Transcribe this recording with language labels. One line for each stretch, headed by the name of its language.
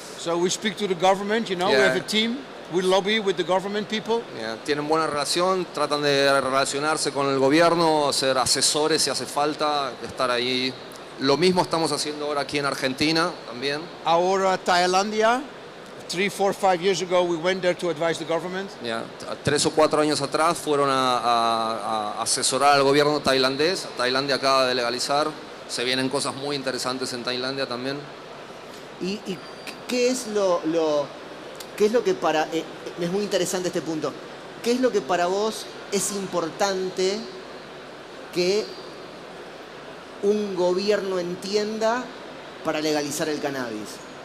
English: So we speak to the government, you know, we Yeah. have a team. We lobby with the government people.
Spanish: Tienen buena relación, tratan de relacionarse con el gobierno, ser asesores si hace falta, estar ahí. Lo mismo estamos haciendo ahora aquí en Argentina también. Ahora Tailandia,
English: 3, 4, 5 years ago, we went there to advise the government.
Spanish: Ya, 3 o 4 años atrás fueron a asesorar al gobierno tailandés. Tailandia acaba de legalizar. Se vienen cosas muy interesantes en Tailandia también. ¿Y qué es qué es lo que para... es muy interesante este punto. ¿Qué es lo que para vos es importante que un gobierno entienda para legalizar el cannabis?